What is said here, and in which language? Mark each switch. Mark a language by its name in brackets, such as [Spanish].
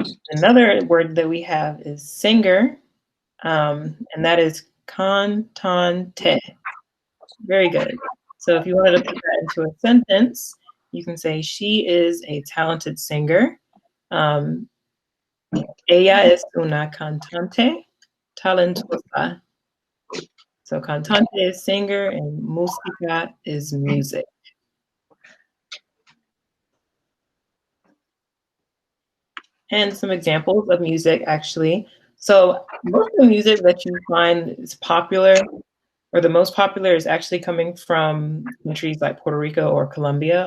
[English] Another word that we have is singer, and that is cantante. Very good. So if you wanted to put that into a sentence, you can say she is a talented singer. [Spanish] Ella es una cantante talentosa. [English] So cantante is singer and música is music. And some examples of music, actually. So most of the music that you find is popular, or the most popular, is actually coming from countries like Puerto Rico or Colombia.